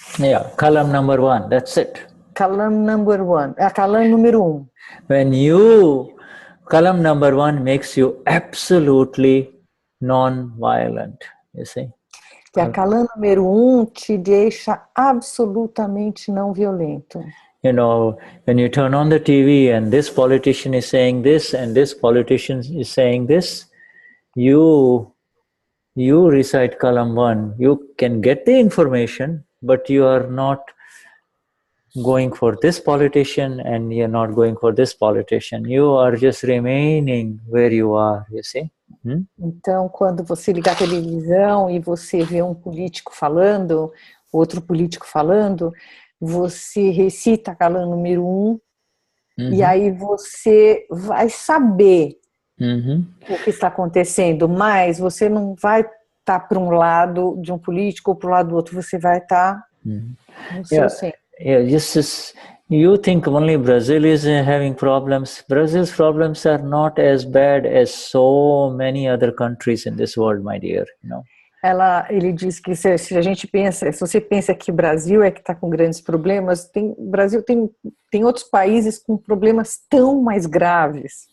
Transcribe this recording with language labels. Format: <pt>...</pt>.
<en>Yeah, kalam number 1, that's it. Kalam number 1,</en> <pt>kalam número 1.</pt> <en>When kalam number 1 makes you absolutely non-violent, you see.</en> <pt>Que a kalam número 1 te deixa absolutamente não violento.</pt> <en>You know, when you turn on the TV and this politician is saying this and this politician is saying this, you recite kalam 1. You can get the information, but you are not going for this politician and you're not going for this politician. You are just remaining where you are, you see.</en> <pt>Então, quando você ligar a televisão e você vê um político falando, outro político falando, você recita a kalam número 1 e aí você vai saber o que está acontecendo, mas você não vai estar para um lado de um político ou para o lado do outro, você vai estar no seu centro.</pt> <en>Yeah, you think only Brazil is having problems. Brazil's problems are not as bad as so many other countries in this world, my dear. You know.</en> <pt>Ele diz que se você pensa que o Brasil é que está com grandes problemas, Brasil tem outros países com problemas tão mais graves.</pt>